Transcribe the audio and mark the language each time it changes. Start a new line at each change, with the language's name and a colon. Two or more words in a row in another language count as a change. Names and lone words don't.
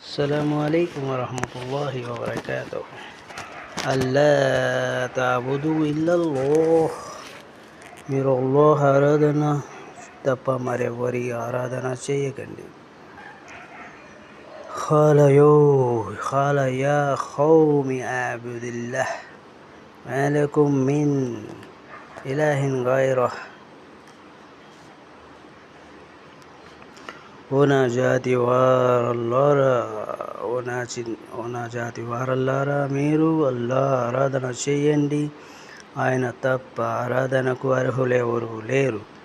Arabic: السلام عليكم ورحمة الله وبركاته. ألا تعبدوا إلا الله.
Telugu: మీరు అల్లాహ్ ఆరాధన తప్ప మరెవరి ఆరాధన చేయకండి.
Arabic: قال يا قوم اعبدوا الله ما لكم من إله غيره.
Telugu: ఓ నా జాతి వారల్లారా, మీరు అల్లాహ్ ఆరాధన చేయండి. ఆయన తప్ప ఆరాధనకు అర్హులెవరూ లేరు.